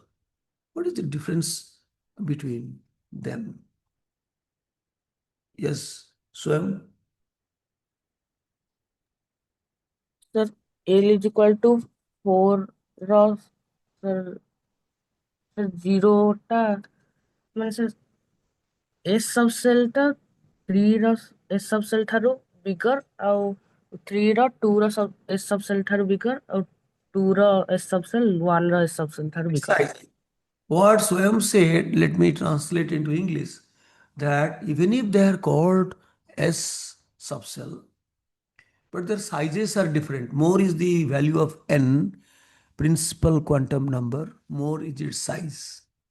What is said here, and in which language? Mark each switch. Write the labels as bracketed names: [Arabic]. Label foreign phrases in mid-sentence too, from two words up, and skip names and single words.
[English] What is the difference between them? Yes, Swam? Sir, L is equal to 4 ର sir, sir 0 [Odia] ଟା ମାନେ [English] sir S subcell ଟା 3 ର S subcell ଠାରୁ bigger ଆଉ 3 ର 2 ର S subcell ଠାରୁ bigger ଆଉ 2 ର S subcell 1 ର S subcell ଠାରୁ bigger. Precisely. What Swam said, let me translate into English, that even if they are called S subcell, but their sizes are different. More is the value of n, principal quantum number, more is its size.